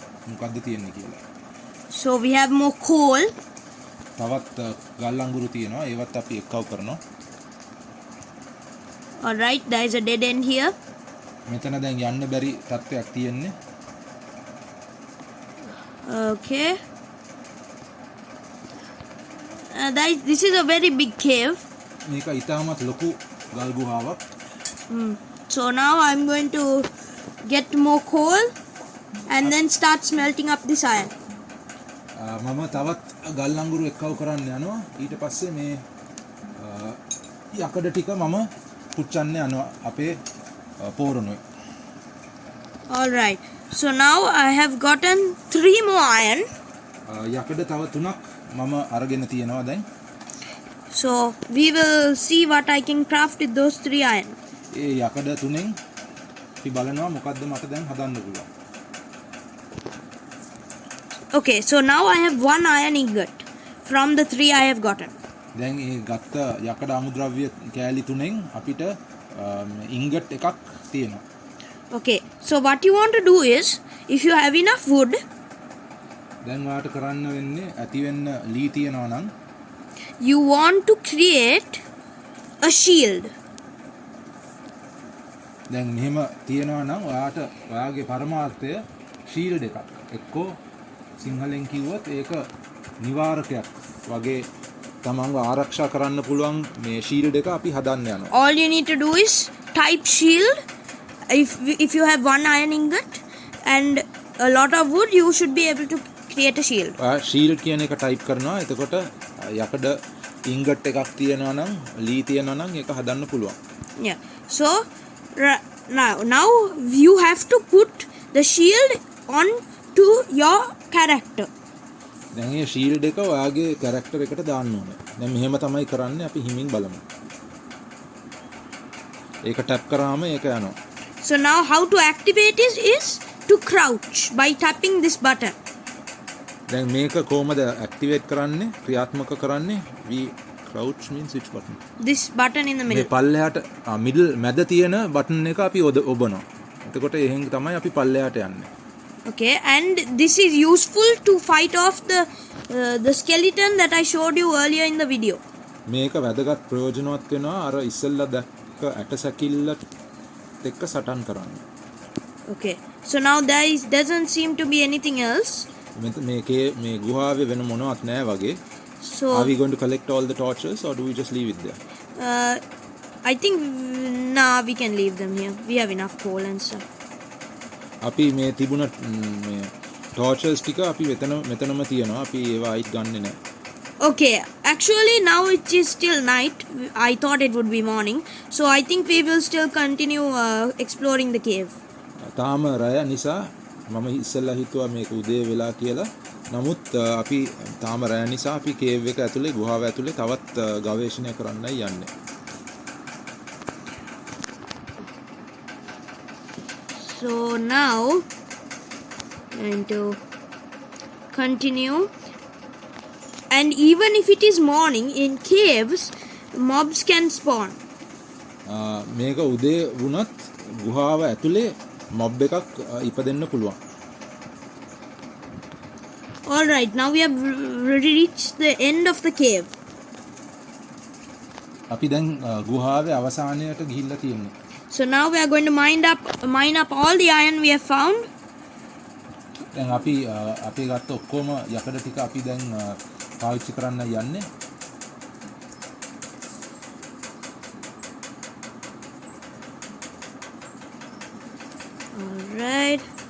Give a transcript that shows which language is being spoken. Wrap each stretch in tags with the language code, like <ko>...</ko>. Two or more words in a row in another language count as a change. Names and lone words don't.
<si>මොකද්ද තියෙන්නේ කියලා.</si> <en>So we have more coal.</en> <si>තවත් ගල් අඟුරු තියෙනවා. ඒවත් අපි එක්කව කරනවා.</si> <en>All right, there is a dead end here.</en> <si>මෙතන දැන් යන්න බැරි තත්ත්වයක් තියෙන්නේ.</si> <en>Okay. This is a very big cave.</en> <si>මේක ඉතාමත් ලොකු ගල් ගුහාවක්.</si> <en>So now I'm going to get more coal and then start smelting up this iron.</en> <si>මම තවත් ගල් අඟුරු එක්කව කරන්න යනවා. ඊට පස්සේ මේ යකඩ ටික මම පුච්චන්න යනවා අපේ පෝරණුවේ.</si> <en>All right. So now I have gotten 3 more iron.</en> <si>යකඩ තව 3ක් මම අරගෙන තියෙනවා දැන්.</si> <en>So we will see what I can craft with those 3 iron.</en> <si>ඒ යකඩ 3න් අපි බලනවා මොකද්ද මට දැන් හදන්න පුළුවන්.</si> <en>Okay, so now I have 1 iron ingot from the 3 I have gotten.</en> <si>දැන් ඒ ගත්ත යකඩ අමුද්‍රව්‍ය කෑලි 3න් අපිට ඉන්ගට් එකක් තියෙනවා.</si> <en>Okay, so what you want to do is, if you have enough wood,</en> <si>දැන් ඔයාලට කරන්න වෙන්නේ ඇති වෙන්න ලී තියනවා නම්</si> <en>you want to create a shield.</en> <si>දැන් මෙහෙම තියනවා නම් ඔයාට ඔයාගේ පරමාර්ථය ෂීල්ඩ් එකක්. එක්කෝ සිංහලෙන් කිව්වොත් ඒක නිවාරකයක් වගේ තමන්ව ආරක්ෂා කරන්න පුළුවන් මේ ෂීල්ඩ් එක අපි හදන්න යනවා.</si> <en>All you need to do is type shield. If you have 1 iron ingot and a lot of wood, you should be able to create a shield.</en> <si>ඔයා ෂීල්ඩ් කියන එක ටයිප් කරනවා. එතකොට යකඩ ඉන්ගට් එකක් තියනවා නම් ලී තියනවා නම් ඒක හදන්න පුළුවන්.</si> <en>Yeah. So now you have to put the shield on to your character.</en> <si>දැන් මේ ෂීල්ඩ් එක ඔයාගේ කැරක්ටර් එකට දාන්න ඕනේ. දැන් මෙහෙම තමයි කරන්නේ. අපි හිමින් බලමු. ඒක ටැප් කරාම ඒක යනවා.</si> <en>So now how to activate is to crouch by tapping this button.</en> <si>දැන් මේක කොහොමද ඇක්ටිවේට් කරන්නේ ක්‍රියාත්මක කරන්නේ</si> <en>we crouch means which button This button in the</en> <si>මේ</si> <en>middle.</en> <si>පල්ලෙහාට මිඩල් මැද තියෙන බටන් එක අපි ඔබනවා. එතකොට එහෙන් තමයි අපි පල්ලෙහාට යන්නේ.</si> <en>Okay, and this is useful to fight off the skeleton that I showed you earlier in the video.</en> <si>මේක වැදගත් ප්‍රයෝජනවත් වෙනවා අර ඉස්සෙල්ලා දැක්ක ඇටසැකිල්ලත් එක්ක සටන් කරන්න.</si> <en>Okay, so now doesn't seem to be anything else.</en> <si>මේකේ මේ ගුහාවේ වෙන මොනවත් නැහැ වගේ.</si> <en>So Are we going to collect all the torches or do we just leave it there? I think we can leave them here. We have enough coal and stuff.</en> <si>අපි මේ තිබුණ මේ torches ටික අපි මෙතනම තියනවා. අපි ඒවා අයිත් ගන්නෙ නැහැ.</si> <en>Okay, actually now it is still night. I thought it would be morning. So I think we will still continue exploring the cave.</en> <si>තාම රය නිසා මම ඉස්සෙල්ලා හිතුවා මේක උදේ වෙලා කියලා. නමුත් අපි තාම රය නිසා අපි කේව් එක ඇතුලේ ගුහාව ඇතුලේ තවත් ගවේෂණය කරන්නයි යන්නේ.</si> <en>So now I'm going to continue. And even if it is morning, in caves, mobs can spawn.</en> <si>මේක උදේ වුණත් ගුහාව ඇතුලේ මොබ් එකක් ඉපදෙන්න පුළුවන්.</si> <en>All right, now we have reached the end of the cave.</en> <si>අපි දැන් ගුහාවේ අවසානයට ගිහිල්ලා තියෙනවා.</si> <en>So now we are going to mine up all the iron we have found.</en> <si>දැන් අපි අපේ ගත්ත ඔක්කොම යකඩ ටික අපි දැන් පාවිච්චි කරන්න යන්නේ.</si> <en>All right.</en>